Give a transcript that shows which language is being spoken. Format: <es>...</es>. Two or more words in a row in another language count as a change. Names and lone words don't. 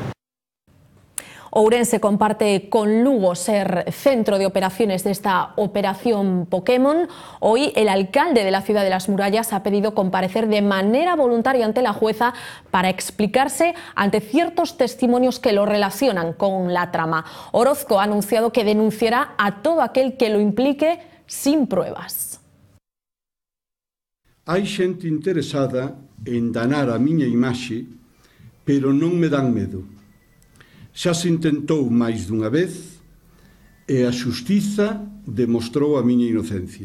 <es>Ourense comparte con Lugo ser centro de operaciones de esta operación Pokémon. Hoy el alcalde de la ciudad de las Murallas ha pedido comparecer de manera voluntaria ante la jueza para explicarse ante ciertos testimonios que lo relacionan con la trama. Orozco ha anunciado que denunciará a todo aquel que lo implique sin pruebas.</es> <gl>Hai xente interesada en danar a miña imaxe, pero non me dan medo. Xa se intentou máis dunha vez e a xustiza demostrou a miña inocencia.</gl>